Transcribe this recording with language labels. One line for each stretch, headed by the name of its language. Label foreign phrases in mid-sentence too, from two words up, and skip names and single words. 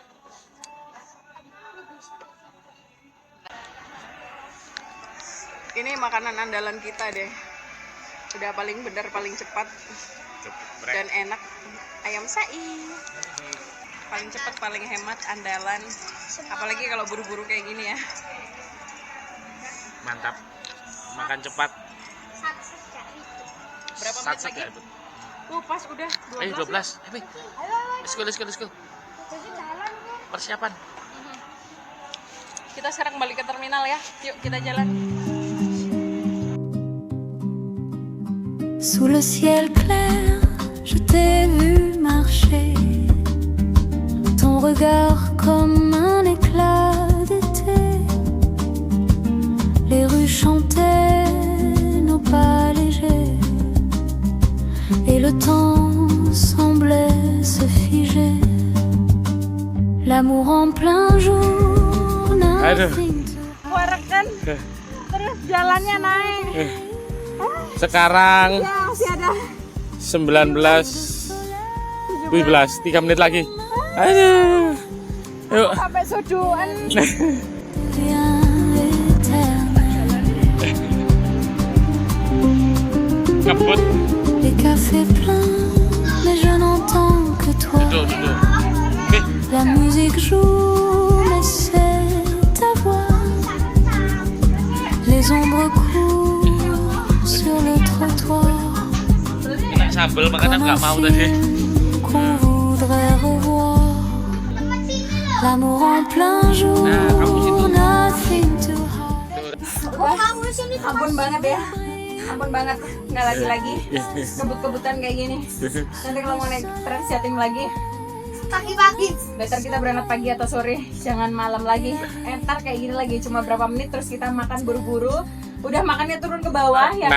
Indonesian: Ini makanan andalan kita deh, udah paling bener, paling cepat dan enak, ayam sai. Paling cepat, paling hemat, andalan, apalagi kalau buru-buru kayak gini ya. Mantap. Makan cepat. Berapa menit Sat-sat lagi? ya, Bu? Pas udah 12. Ayo 12. Ayo,
English: let's go.
Indonesian: Persiapan. Kita sekarang balik ke terminal ya. Yuk kita jalan.
French: Sous le ciel clair, je t'ai vu marcher. Ton regard comme un éclat d'été. Les rues chantaient nos pas légers. Et le temps semblait se figer. L'amour en plein jour,
English: nothing to
Indonesian: Warak kan? Terus jalannya naik. Sekarang Ya masih ada 19 17, 3 menit lagi. Aduh. Yuk. sampai suduan.
French: rien éternel.
Indonesian: Ngebut.
French: Les cafés pleins, mais je n'entends que toi.
Indonesian: Duduk.
French: La musique joue, mais c'est ta voix. Les ombres courent sur le trottoir.
Indonesian: Enak sambel, makanan
French: Comme
Indonesian: nggak
French: un
Indonesian: mau tadi.
French: film qu'on voudrait revoir. L'amour en plein jour,
English: nothing to hide.
Indonesian: Ampun banget ya. Ampun banget. Nggak lagi-lagi. Kebut-kebutan kayak gini. Nanti kalau mau naik Transjatim lagi, pagi-pagi. better kita berangkat pagi atau sore. Jangan malam lagi. Ntar kayak gini lagi. Cuma berapa menit terus kita makan buru-buru. Udah makannya turun ke bawah ya.